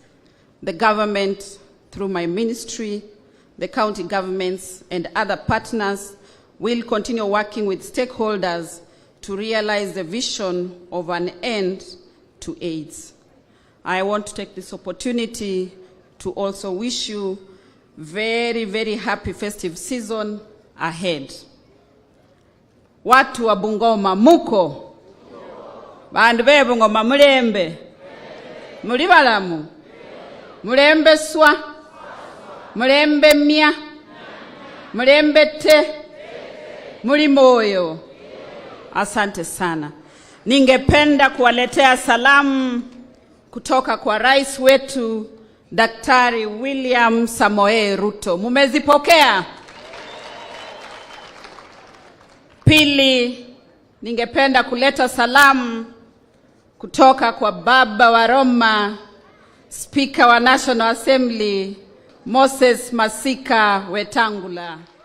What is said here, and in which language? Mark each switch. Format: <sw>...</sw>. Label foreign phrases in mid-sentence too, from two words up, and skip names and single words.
<en>The government, through my ministry, the county governments, and other partners will continue working with stakeholders to realize the vision of an end to AIDS. I want to take this opportunity to also wish you very, very happy festive season ahead.</en> <sw>Watu wa Bungoma muko?</sw> <luy>Bandu be Bungoma mulembe? Muli balamu? Mulembe swa? Mulembe mya? Mulembe te? Muli moyo?</luy> <sw>Asante sana. Ningependa kuwaletea salamu kutoka kwa rais wetu Daktari William Samoei Ruto. Mumezipokea? Pili, ningependa kuleta salamu kutoka kwa baba wa Roma, Speaker wa National Assembly, Moses Masika Wetangula.</sw>